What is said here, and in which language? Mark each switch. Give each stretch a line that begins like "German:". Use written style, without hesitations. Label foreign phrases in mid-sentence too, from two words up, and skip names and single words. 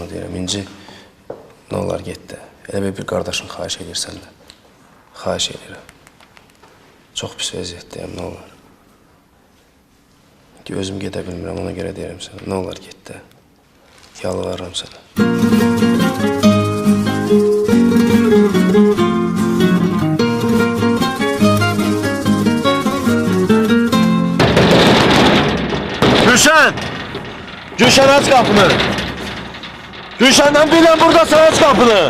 Azerbaijani: İnci Nə olar get də. Elə bir qardaşın xahiş edirsən də. Xahiş edirəm. Çox pis vəziyyətdəyəm, nə olar. Ki, özüm gedə bilmirəm, ona görə deyirəm sənə. Nə olar get də. Yalvarıram sənə.
Turkish: Gülşen! Gülşen aç kapını! Gülşen'den bilen buradasın, aç kapını!